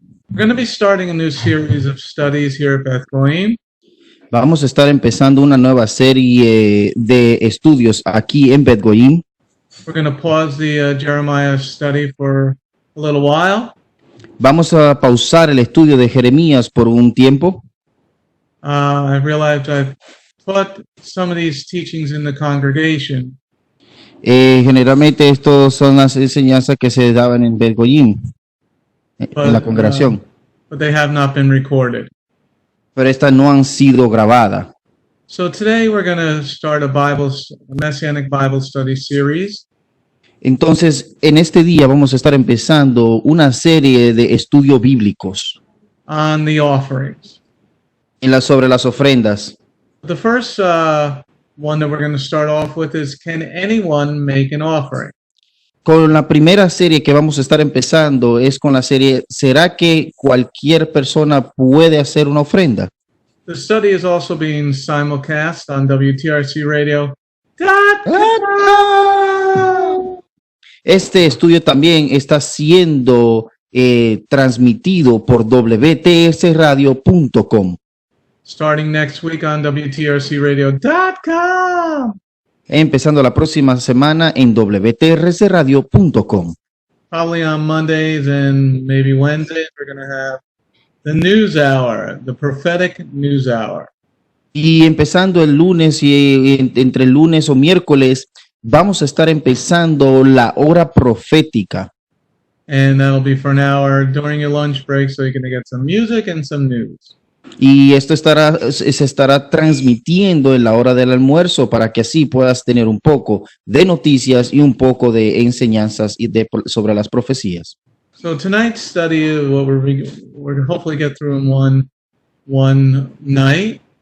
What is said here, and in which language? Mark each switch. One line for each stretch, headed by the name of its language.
English: We're going to be starting a new series of studies here at Beth Goyim.
Spanish: Vamos a estar empezando una nueva serie de estudios aquí en Beth Goyim.
English: We're going to pause the Jeremiah study for a little while.
Spanish: Vamos a pausar el estudio de Jeremías por un tiempo.
English: I realized I've put some of these teachings in the congregation.
Spanish: Generalmente estos son las enseñanzas que se daban en Beth Goyim, en la congregación.
English: But they have not been recorded.
Spanish: Pero estas no han sido grabadas.
English: So today we're going to start a Messianic Bible study series.
Spanish: Entonces, en este día vamos a estar empezando una serie de estudios bíblicos
English: On the offerings.
Spanish: sobre las ofrendas.
English: The first one that we're going to start off with is, can anyone make an offering?
Spanish: Con la primera serie que vamos a estar empezando es con la serie ¿Será que cualquier persona puede hacer una ofrenda?
English: The study is also being simulcast on WTRC Radio.
Spanish: Este estudio también está siendo transmitido por WTSradio.com.
English: Starting next week on WTRCRadio.com.
Spanish: Empezando la próxima semana en WTRCradio.com.
English: Probably on Mondays and maybe Wednesdays, we're going to have the news hour, the prophetic news hour.
Spanish: Y empezando el lunes y entre el lunes o miércoles, vamos a estar empezando la hora profética.
English: And that'll be for an hour during your lunch break, so you're going to get some music and some news.
Spanish: Y esto se estará transmitiendo en la hora del almuerzo para que así puedas tener un poco de noticias y un poco de enseñanzas sobre las profecías.
English: So tonight's study is what we're going to hopefully get through in one night.